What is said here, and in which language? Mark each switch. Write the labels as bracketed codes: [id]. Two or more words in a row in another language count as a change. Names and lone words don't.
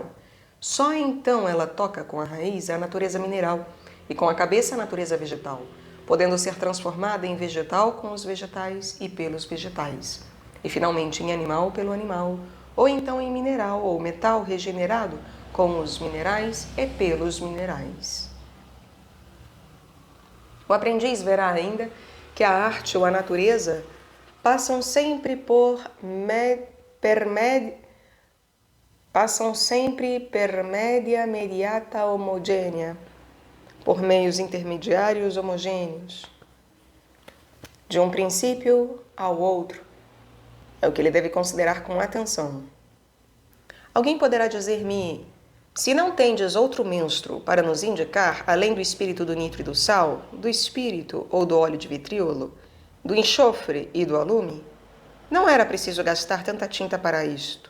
[pt] Só então ela toca com a raiz a natureza mineral e com a cabeça a natureza vegetal, podendo ser transformada em vegetal com os vegetais e pelos vegetais, e finalmente em animal pelo animal, ou então em mineral ou metal regenerado com os minerais e pelos minerais. O aprendiz verá ainda que a arte ou a natureza passam sempre [la] per media mediata homogênea, [pt] por meios intermediários homogêneos, de um princípio ao outro. É o que ele deve considerar com atenção. Alguém poderá dizer-me: se não tendes outro menstro para nos indicar, além do espírito do nitro e do sal, do espírito ou do óleo de vitríolo, do enxofre e do alume, não era preciso gastar tanta tinta para isto.